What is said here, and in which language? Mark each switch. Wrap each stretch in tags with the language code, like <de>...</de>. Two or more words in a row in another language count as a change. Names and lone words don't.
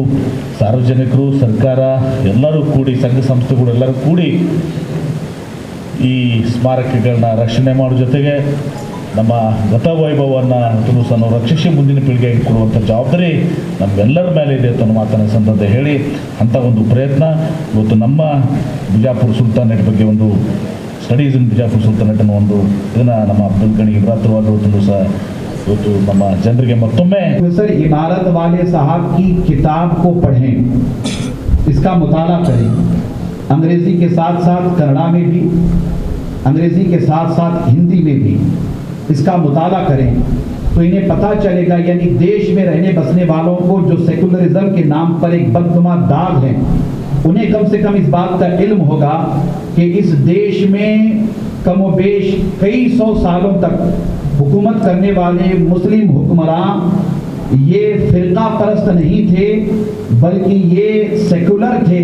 <kn>ಸಾರ್ವಜನಿಕರು, ಸರ್ಕಾರ ಎಲ್ಲರೂ ಕೂಡಿ, ಸಂಘ ಸಂಸ್ಥೆಗಳು ಎಲ್ಲರೂ ಕೂಡಿ ಈ ಸ್ಮಾರಕಗಳನ್ನ ರಕ್ಷಣೆ ಮಾಡೋ ಜೊತೆಗೆ ನಮ್ಮ ಗತವೈಭವವನ್ನು ಸಹ ನಾವು ರಕ್ಷಿಸಿ ಮುಂದಿನ ಪೀಳಿಗೆಗೆ ಕೊಡುವಂಥ ಜವಾಬ್ದಾರಿ ನಮ್ಮೆಲ್ಲರ ಮೇಲೆ ಇದೆ ಅಂತ ಮಾತನ್ನ ಸಂದರ್ಭ ಹೇಳಿ, ಅಂಥ ಒಂದು ಪ್ರಯತ್ನ ಇವತ್ತು ನಮ್ಮ ಬಿಜಾಪುರ ಸುಲ್ತಾನೇಟ್ ಬಗ್ಗೆ ಒಂದು ಸ್ಟಡೀಸ್ ಇನ್ ಬಿಜಾಪುರ ಸುಲ್ತಾನೇಟ್ ಅನ್ನೋ ಒಂದು ಇದನ್ನು ನಮ್ಮ ಅಬ್ದುಲ್ ಗನಿ ಇಬ್ರಾತ್ರವಾದ ಸಹ ಇವತ್ತು ನಮ್ಮ ಜನರಿಗೆ ಮತ್ತೊಮ್ಮೆ</kn> <hi>प्रोफेसर इमारत वाले साहब की किताब को पढ़ें, इसका मुताला करें। अंग्रेजी के साथ साथ कन्नड़ा में भी, अंग्रेजी के साथ साथ हिंदी में भी इसका मुताला करें तो इन्हें पता चलेगा, यानी देश में रहने बसने वालों को जो सेकुलरिज्म के नाम पर एक बदनुमा दाग है, उन्हें कम से कम इस बात का इल्म होगा कि इस देश में कमोबेश कई सौ सालों तक हुकूमत करने वाले मुस्लिम हुक्मरान ये फिरका परस्त नहीं थे, बल्कि ये सेकुलर थे।</hi>